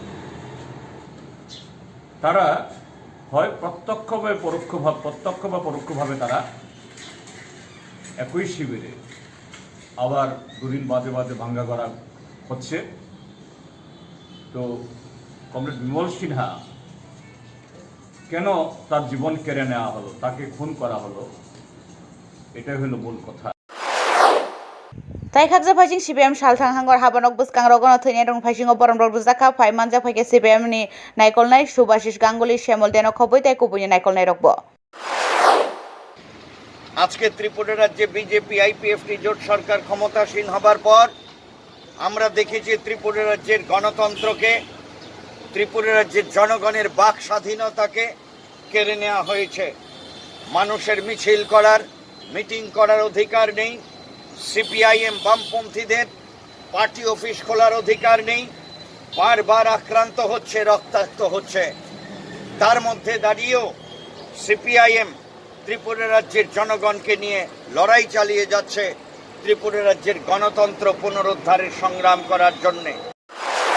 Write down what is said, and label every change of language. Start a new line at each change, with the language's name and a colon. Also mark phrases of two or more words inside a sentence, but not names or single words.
Bangla: তারা হয় প্রত্যক্ষ বা পরোক্ষভাবে তারা একই শিবিরে আবার দুদিন বাদে ভাঙ্গা করা হচ্ছে তো কমরেড বিমল সিনহা কেন তার জীবন কেড়ে নেওয়া হলো তাকে খুন করা হলো এটাই হলো মূল কথা
Kok Borok: Tai khakja phajing CBM Shalthang Hangor Habanok Buskang Rogono Thine Rong Phajing Borom Rokzaka Phai Manja Phake CBM ni Naikol Nai Subhashish Ganguly Shemol Deno Khoboi Tai Kubuni Naikol Nai Rokbo
Bangla: আজকে ত্রিপুরা রাজ্যে বিজেপি আইপিএফটি জোট সরকার ক্ষমতাসীন হবার পর আমরা দেখেছি ত্রিপুরা রাজ্যের গণতন্ত্রকে ত্রিপুরা রাজ্যের জনগণের বাক স্বাধীনতাকে কেড়ে নেওয়া হয়েছে মানুষের মিছিল করার মিটিং করার অধিকার নেই সিপিআইএম বামপন্থীদের পার্টি অফিস খোলার অধিকার নেই বারবার আক্রান্ত হচ্ছে রক্তাক্ত হচ্ছে তার মধ্যে দাঁড়িয়েও সিপিআইএম ত্রিপুরা রাজ্যের জনগণকে নিয়ে লড়াই চালিয়ে যাচ্ছে ত্রিপুরা রাজ্যের গণতন্ত্র পুনরুদ্ধারের সংগ্রাম করার জন্য